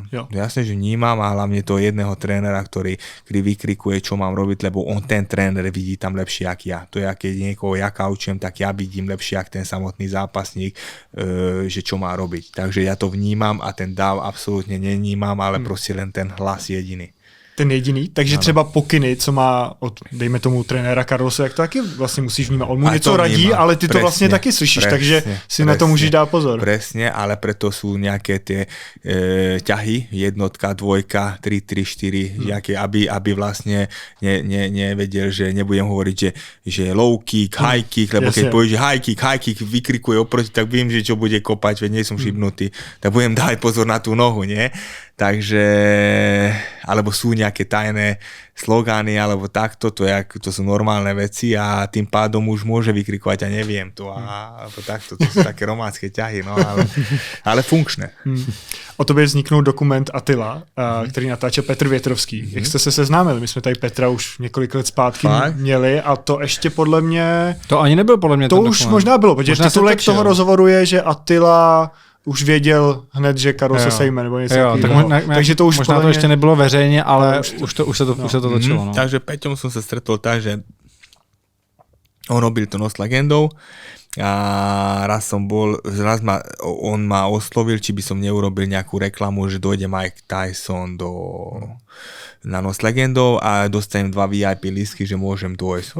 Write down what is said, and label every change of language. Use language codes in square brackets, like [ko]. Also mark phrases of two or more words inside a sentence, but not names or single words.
[sk] Jasne, že vnímam a hlavne to jedného trénera, ktorý vykrikuje, čo mám robiť, lebo on ten tréner vidí tam lepšie, jak ja. To je, keď niekoho ja kaučujem, tak ja vidím lepšie, jak ten samotný zápasník, že čo má robiť. Takže ja to vnímam a ten dáv absolútne nevnímam, ale proste len ten hlas jediný. Ten jediný, takže ano. [cs] Třeba pokyny, co má od, dejme tomu, trenéra Carlose, jak to taky vlastně musíš vnímat. On mu něco radí, ale ty to vlastně taky slyšíš, takže si na to můžeš dát pozor. Presne, ale preto sú nejaké tie ťahy, jednotka, dvojka, 3, 4, aby vlastne nevedel, že nebudem hovoriť, že [en] low kick, high kick, [cs] lebo keď povieš, že [en] high kick [cs] vykrikuje oproti, tak viem, že čo bude kopať, veď nie som šibnutý, tak budem dávať pozor na tú nohu, nie? Takže, alebo sú nejaké tajné slogány, alebo takto, to sú normálne veci a tým pádom už môže vykrikovať a neviem to, alebo takto, to sú také románske ťahy, no, ale funkčné. O tobě vzniknul dokument Attila, který natáčel Petr Větrovský. Jak jste se seznámili? My jsme tady Petra už několik let zpátky měli a to ještě podle mě... To ani nebyl podle mě to už dokument. Možná bylo, protože titulek toho rozhovoru je, že Attila už věděl hned, že Karol se sejme, nebo něco takového. Takže to už možná to ještě nebylo veřejně, ale už se to točilo. No. [sk] Takže Peťom som sa stretol tak, že on robil to Nos legendou a on ma oslovil, či by som neurobil nejakú reklamu, že dojde Mike Tyson na Nos legendou a dostanem 2 VIP lístky, že môžem dôjsť.